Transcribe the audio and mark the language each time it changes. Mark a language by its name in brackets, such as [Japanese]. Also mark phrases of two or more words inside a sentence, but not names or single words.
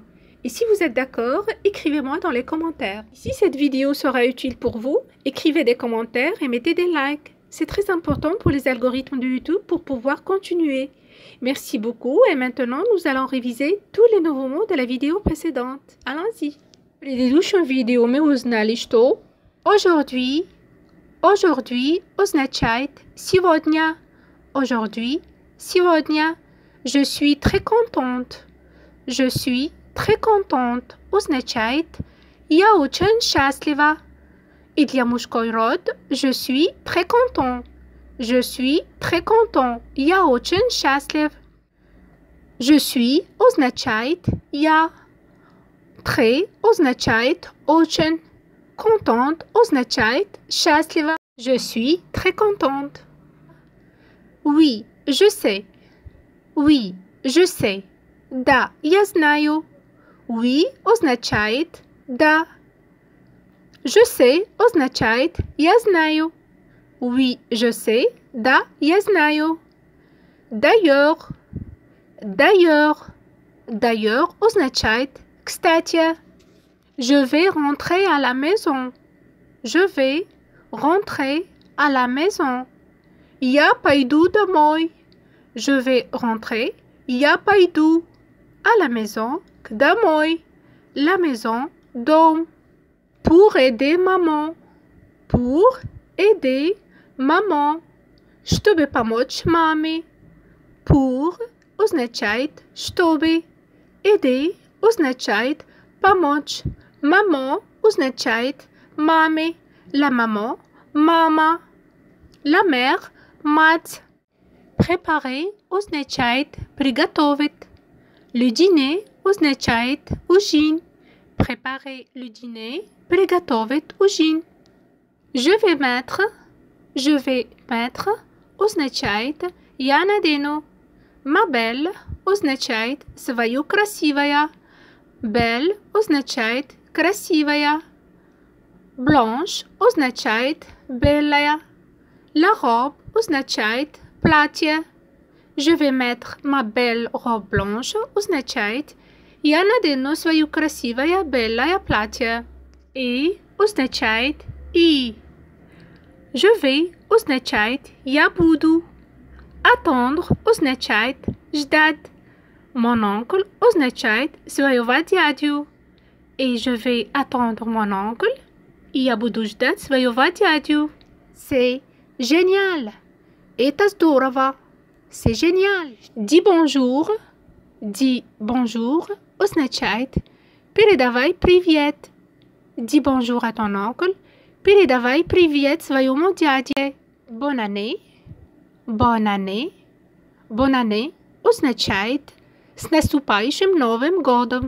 [French] Et si vous êtes d'accord, écrivez-moi dans les commentaires. Si cette vidéo sera utile pour vous, écrivez des commentaires et mettez des likes. C'est très important pour les algorithmes de YouTube pour pouvoir continuer. Merci beaucoup et maintenant nous allons réviser tous les nouveaux mots de la vidéo précédente. Allons-y. [Russian] В предыдущем видео мы узнали, что aujourd'hui означает сегодня. [French] Aujourd'hui, сегодня. Je suis très contente. Je suis très contente [Russian] означает я очень счастлива. И для мужской род [French] je suis très content. Je suis très content. [Russian] Я очень счастлив. [French] Je suis [Russian] означает я. Très означает очень. Contente означает счастлива. [French] Je suis très contente. Oui, je sais. Oui, je sais. [Russian] Да, я знаю. Oui означает да. [French] Je sais [Russian] означает я знаю. [French] Oui, je sais. [Russian] Да, я знаю. [French] D'ailleurs. D'ailleurs. [Russian] D'ailleurs означает кстати. [French] Je vais rentrer à la maison. Je vais rentrer à la maison. [Russian] Я пойду домой. [French] Je vais rentrer. [Russian] Я пойду [French] à la maison. [Russian] Домой. [French] La maison. Дом. Pour aider maman. Pour aider maman. [Russian] Чтобы помочь маме. Pour означает чтобы. Aider означает помочь. Maman означает маме. [French] La maman, мама. La mère, [Russian] мать. Préparer означает приготовить. [French] Le dîner [Russian] означает ужин. [French] Préparer le dîner, [Russian] приготовить ужин. [French] Je vais mettre [Russian] означает я надену. [French] Ma belle [Russian] означает свою красивая. Belle означает красивая. Blanche означает белая. [French] La robe [Russian] означает платье. [French] Je vais mettre ma belle robe blanche [Russian] означает я надену свою красивое белое платье. И означает и. [French] Je vais [Russian] означает я буду. Attendre означает ждать. [French] Mon oncle [Russian] означает своего дядю. [French] Et je vais attendre mon oncle. [Russian] И я буду ждать своего дядю. [French] C'est génial. [Russian] Это здорово. [French] C'est génial. Dis bonjour. Dis bonjour [Russian] означает передавай привет. [French] Dis bonjour à ton oncle. [Russian] Передавай привет своему дяде. [French] Bonne année. Bonne année. Bonne année [Russian] означает с наступающим Новым годом.